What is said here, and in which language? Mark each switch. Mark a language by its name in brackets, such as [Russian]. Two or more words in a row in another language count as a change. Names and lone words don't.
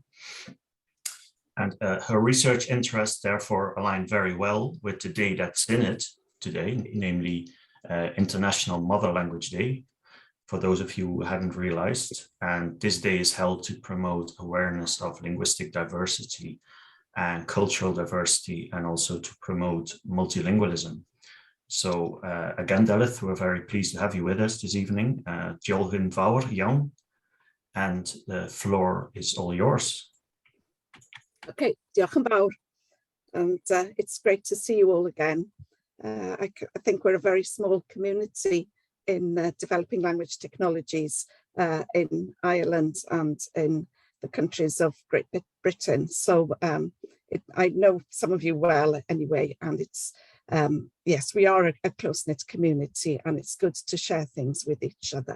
[English] And her research interests therefore align very well with the day that's in it today, namely International Mother Language Day, for those of you who haven't realized. And this day is held to promote awareness of linguistic diversity and cultural diversity, and also to promote multilingualism. So again, Delyth, we're very pleased to have you with us this evening. [Welsh] Diolch fawr iawn, [English] and the floor is all yours. [Welsh] Okay, diolch yn fawr. [English] And it's great to see you all again. I think we're a very small community in developing language technologies in Ireland and in the countries of Great Britain. So I know some of you well anyway, and it's, yes, we are a close-knit community, and it's good to share things with each other.